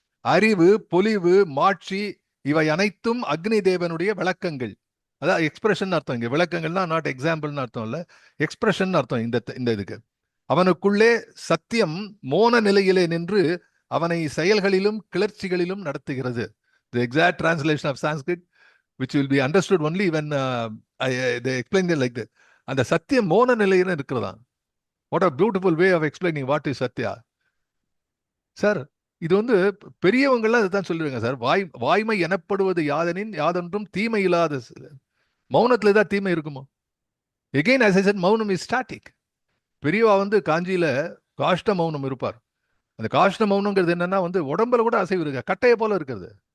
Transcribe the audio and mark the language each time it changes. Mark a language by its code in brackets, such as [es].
[ta] அறிவு, பொலிவு, மாட்சி, இவை அனைத்தும் அக்னி தேவனுடைய விளக்கங்கள். அதான் எக்ஸ்பிரஷன் அர்த்தம். இங்க விளக்கங்கள்னா [en] not [ta] எக்ஸாம்பிள்னு அர்த்தம் இல்ல, எக்ஸ்பிரஷன் அர்த்தம் இந்த இதுக்கு. அவனுக்குள்ளே சத்தியம் மோன நிலையிலே நின்று அவனை செயல்களிலும் கிளர்ச்சிகளிலும் நடத்துகிறது. [en] The exact translation of Sanskrit, which will be understood only when they explain it like that. [ta] அந்த சத்தியம் மோன நிலையில இருக்கிறதா. [en] What a beautiful way of explaining what is Satya. [ta] Sir இது வந்து பெரியவங்களாம் அதுதான் சொல்லுவாங்க சார். வாய்மை எனப்படுவது யாதனின் யாதொன்றும் தீமை இல்லாத. மௌனத்துல தான் தீமை இருக்குமோ? [en] again as I said, [ta] மௌனம் [en] Is static. [ta] பெரியவா வந்து காஞ்சியில காஷ்ட மௌனம் இருப்பார். அந்த காஷ்ட மௌனங்கிறது என்னன்னா வந்து உடம்புல கூட அசைவு இருக்கு, கட்டையை போல இருக்கிறது.